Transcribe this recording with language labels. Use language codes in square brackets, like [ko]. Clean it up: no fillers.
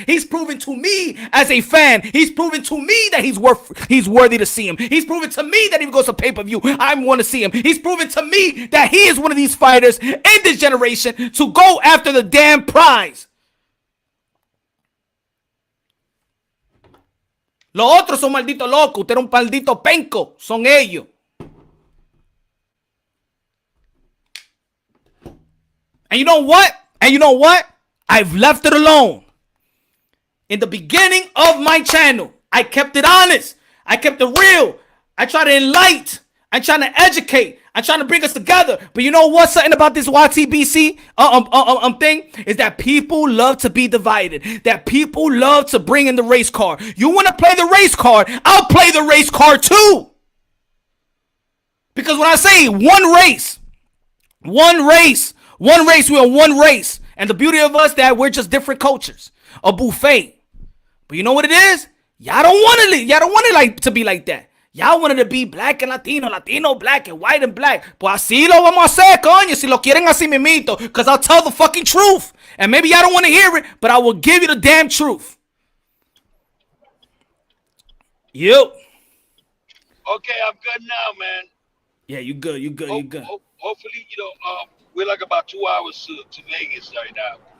[en] He's proven to me as a fan. He's proven to me that he's worthy to see him. He's proven to me that if he goes to pay-per-view, I want to see him. He's proven to me that he is one of these fighters in this generation to go after the damn prize. [es] Los otros son malditos locos. Usted es un maldito penco. Son ellos. [en] And you know what? I've left it alone. In the beginning of my channel, I kept it honest. I kept it real. I try to enlighten. I'm trying to educate. I'm trying to bring us together. But you know what? Something about this YTBC thing is that people love to be divided. That people love to bring in the race card. You want to play the race card? I'll play the race card too. Because when I say one race, we're in one race. And the beauty of us that we're just different cultures. A buffet. But you know what it is? Y'all don't want it like to be like that. Y'all want it to be black and Latino, black and white and black. [es] Pues así lo vamos a hacer, coño. Si lo quieren así mimito. [en] Because I'll tell the fucking truth. And maybe y'all don't want to hear it, but I will give you the damn truth. Yo. Okay, I'm good now, man. Yeah, you good. You good. You good. Hopefully, we're like about 2 hours to Vegas right now.